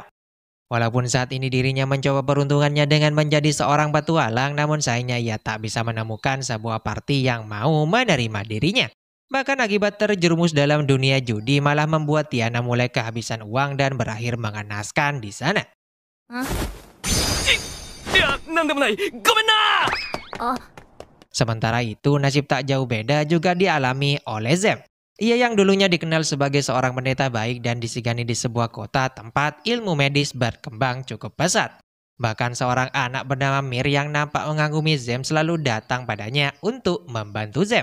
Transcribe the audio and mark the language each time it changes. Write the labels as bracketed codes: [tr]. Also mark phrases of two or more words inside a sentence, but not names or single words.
[id] Walaupun saat ini dirinya mencoba peruntungannya dengan menjadi seorang petualang, namun sayangnya ia tak bisa menemukan sebuah party yang mau menerima dirinya. Bahkan akibat terjerumus dalam dunia judi malah membuat Tiana mulai kehabisan uang dan berakhir mengenaskan di sana. [ja] いや、なんでもない。ごめんな。 [id] Sementara itu nasib tak jauh beda juga dialami oleh Zem. Ia yang dulunya dikenal sebagai seorang pendeta baik dan disegani di sebuah kota tempat ilmu medis berkembang cukup pesat. Bahkan seorang anak bernama Mir yang nampak mengagumi Zem selalu datang padanya untuk membantu Zem.